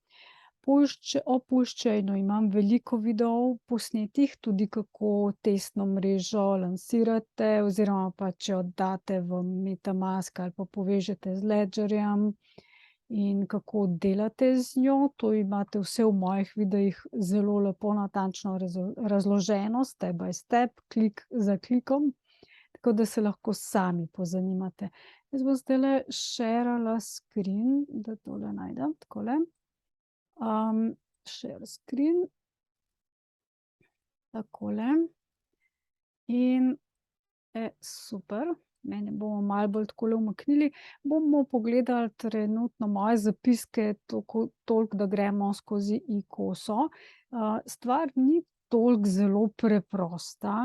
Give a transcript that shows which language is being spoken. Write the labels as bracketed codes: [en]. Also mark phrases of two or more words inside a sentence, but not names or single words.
[sl] O puščajnu imam veliko videov posnetih, tudi kako testno mrežo lansirate oziroma pa če jo date v MetaMask ali pa povežete z Ledgerjem in kako delate z njo. To imate vse v mojih videih zelo lepo natančno razloženo, [en] step by step, [sl] klik za klikom, tako da se lahko sami pozanimate. Jaz bom zdajle sharala screen, da tole najdem, takole. [en] Share screen. [sl] Takole. In, super, mene bomo malo bolj takole umaknili. Bomo pogledali trenutno moje zapiske toliko, da gremo skozi Ikoso. Stvar ni toliko zelo preprosta.